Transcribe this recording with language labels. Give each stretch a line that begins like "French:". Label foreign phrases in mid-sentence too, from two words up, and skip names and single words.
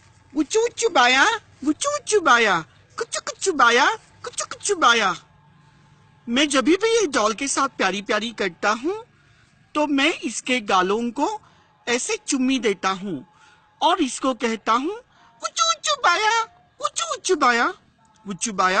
Hindi: Wuchu wuchu baya, wuchu wuchu baya, kuchu kuchu baya, कुचु कुचु बाया। मैं जब भी ये डॉल के साथ प्यारी प्यारी करता हूँ तो मैं इसके गालों को ऐसे चुम्मी देता हूँ और इसको कहता हूँ उच्चू उच्चू बाया, उच्चू उच्चू बाया, उच्चू बाया।